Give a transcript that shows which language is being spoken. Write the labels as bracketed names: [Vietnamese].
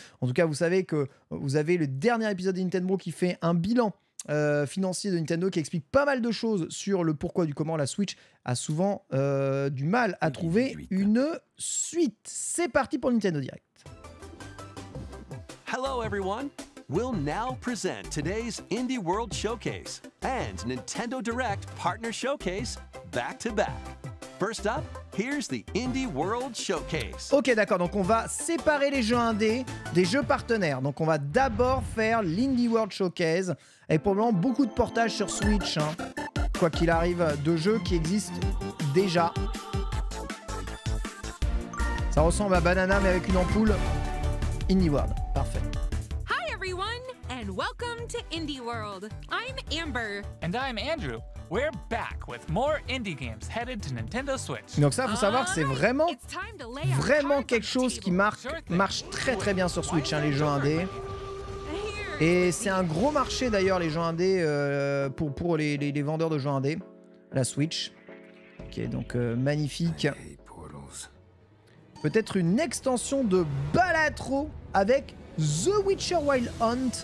[French] En tout cas, vous savez que vous avez le dernier épisode de Nintendo qui fait un bilan financier de Nintendo, qui explique pas mal de choses sur le pourquoi du comment la Switch a souvent du mal à trouver une suite. C'est parti pour Nintendo Direct. [English] Hello everyone. We'll now present today's Indie World Showcase and Nintendo Direct Partner Showcase back to back. First up, here's the Indie World Showcase. [French] Ok, d'accord, donc on va séparer les jeux indés des jeux partenaires. Donc on va d'abord faire l'Indie World Showcase, avec probablement beaucoup de portages sur Switch, quoi qu'il arrive, de jeux qui existent déjà. Ça ressemble à Banana mais avec une ampoule. Indie World, parfait. [English] Hi everyone, and welcome to Indie World. I'm Amber. And I'm Andrew. We're back with more indie games headed to Nintendo Switch. [French] Donc ça, faut savoir que c'est vraiment quelque chose qui marche très bien sur Switch, hein, les jeux indés. Et c'est un gros marché d'ailleurs, les jeux indés, pour les vendeurs de jeux indés, la Switch. Ok, donc magnifique. Peut-être une extension de Balatro avec The Witcher Wild Hunt.